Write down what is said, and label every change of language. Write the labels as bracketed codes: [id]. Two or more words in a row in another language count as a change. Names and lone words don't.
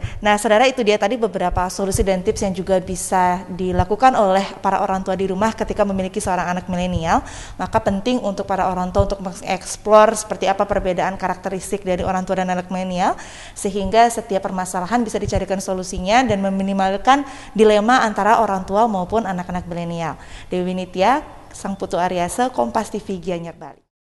[id] Nah, saudara, itu dia tadi beberapa solusi dan tips yang juga bisa dilakukan oleh para orang tua di rumah ketika memiliki seorang anak milenial. Maka penting untuk para orang tua untuk mengeksplor seperti apa perbedaan karakteristik dari orang tua dan anak milenial sehingga setiap permasalahan bisa dicarikan solusinya dan meminimalkan dilema antara orang tua maupun anak-anak milenial. Dewi Nitya, Sang Putu Aryasa, Kompas TV, Gianyar, Bali.